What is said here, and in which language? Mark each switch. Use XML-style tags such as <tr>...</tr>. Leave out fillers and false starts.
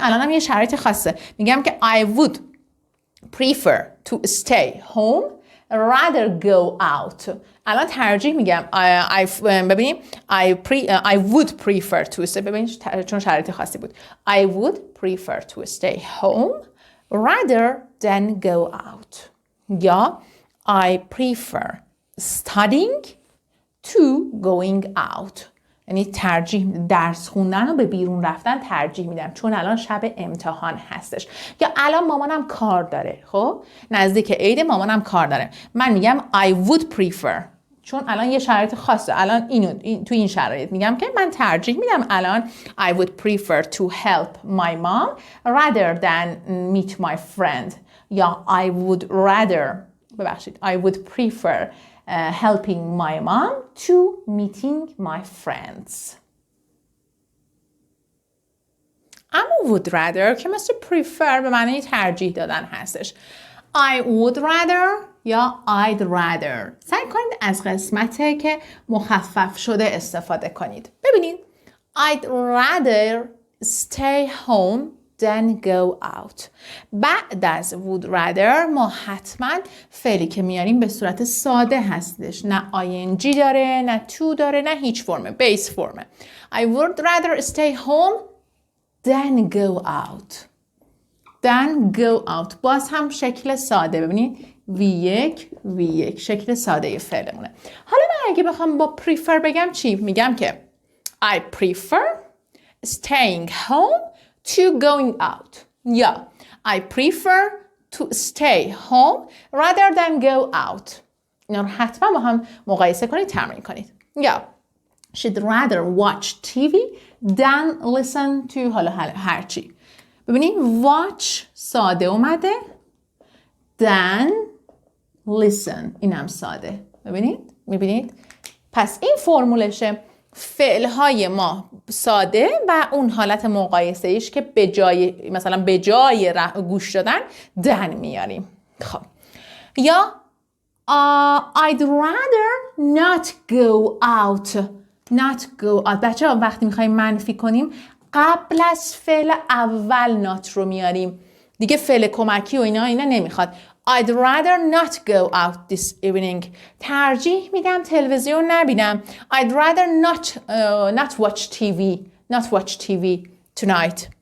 <fa>الان هم یه شرایط خاصه، میگم که</fa> <en>I would prefer to stay home rather go out.</en> <fa>الان ترجیح میگم ببینیم</fa> <en>I would prefer to stay،</en> <fa>ببینید چون شرایط خاصی بود.</fa> <en>I would prefer to stay home rather than go out.</en> <fa>یا</fa> <en>I prefer studying to going out.</en> <fa>یعنی ترجیح درس خوندن و به بیرون رفتن ترجیح میدم چون الان شب امتحان هستش. یا الان مامانم کار داره. خب نزدیک عید مامانم کار داره. من میگم I would prefer چون الان یه شرایط خاصه. الان تو این شرایط میگم که من ترجیح میدم الان</fa> <en>I would prefer to help my mom rather than meet my friend.</en> <fa>یا</fa> <en>I would rather I would prefer helping my mom to meeting my friends.</en> <fa>اما would rather که مثل prefer به معنی ترجیح دادن هستش.</fa> <en>I would rather یا I'd rather.</en> <fa>سعی کنید از قسمتی که مخفف شده استفاده کنید. ببینید</fa> <en>I'd rather stay home than go out.</en> <fa>بعد از would rather ما حتما فعلی که میاریم به صورت ساده هستش. نه ing داره، نه to داره، نه هیچ فرمه. بیس فرمه.</fa> <en>I would rather stay home than go out. Then go out.</en> <fa>باز هم شکل ساده. ببینید V1 شکل ساده فعلمونه. حالا من اگه بخوام با prefer بگم چی؟ میگم که</fa> <en>I prefer staying home to going out.</en> <fa>یا</fa> <en>I prefer to stay home rather than go out.</en> <fa>اینا رو حتما با هم مقایسه کنید، تمرین کنید. یا</fa> <en>she'd rather watch TV than listen to</en> <fa>حالا هرچی. ببینید watch ساده اومده than listen اینم ساده. میبینید پس این فرمولشه. فعلهای ما ساده و اون حالت مقایسه ایش که به جای گوش دادن دن میاریم. خب یا</fa> <en>I'd rather not go out.</en> <fa>بچه ها وقتی میخوایم منفی کنیم قبل از فعل اول not رو میاریم دیگه. فعل کمکی و اینا نمیخواد.</fa> <en>I'd rather not go out this evening.</en> <fa>ترجیح میدم تلویزیون نبینم.</fa> <en>I'd rather not watch TV tonight.</en>